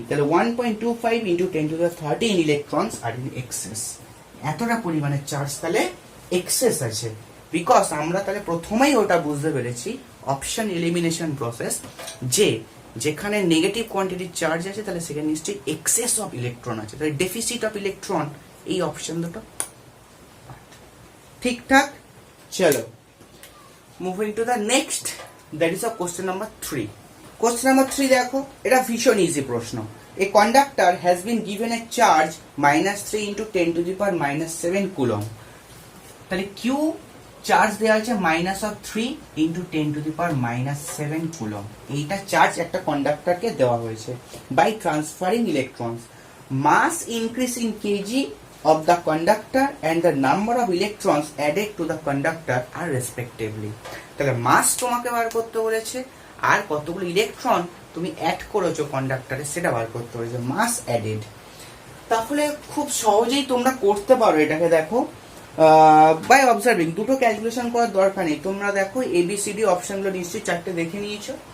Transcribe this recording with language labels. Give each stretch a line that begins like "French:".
Bangla: তাহলে 1.25 into 10⁻13
English: electrons are in excess,
Bangla: এতটা পরিমাণের চার্জ তাহলে এক্সেস আছে, বিকজ আমরা তাহলে প্রথমেই ওটা বুঝতে পেরেছি
English: option elimination process,
Bangla: যে যেখানে নেগেটিভ কোয়ান্টিটির চার্জ আছে তাহলে সেখানে নিশ্চয়ই
English: excess of electron
Bangla: আছে, তাহলে
English: deficit of electron,
Bangla: এই অপশন দুটো ঠিকঠাক।
English: চলো moving to the next, that is of question number 3।
Bangla: Question number 3 দেখো, এটা ভীষণ ইজি প্রশ্ন।
English: A conductor has been given a charge -3 into 10⁻⁻7 coulomb.
Bangla: তাহলে কিউ চার্জ দেওয়া আছে -3 into 10⁻⁻7 কুলম, এইটা চার্জ একটা কন্ডাক্টরকে দেওয়া হয়েছে।
English: By transferring electrons, mass increase in KG of the conductor and the number of electrons added to the conductor are respectively।
Bangla: তাহলে মাস তোমাকে বার করতে বলেছে, আর কতগুলো ইলেকট্রন তুমি অ্যাড করেছো কন্ডাক্টরে সেটা বার করতে বলেছে,
English: Mass added.
Bangla: তাহলে খুব সহজেই তোমরা করতে পারো এটাকে। দেখো
English: by observing,
Bangla: দুটো ক্যালকুলেশন করার দরকার নেই, তোমরা দেখো এবিসিডি অপশনগুলো নিশ্চয়ই 4টে দেখে নিয়েছো।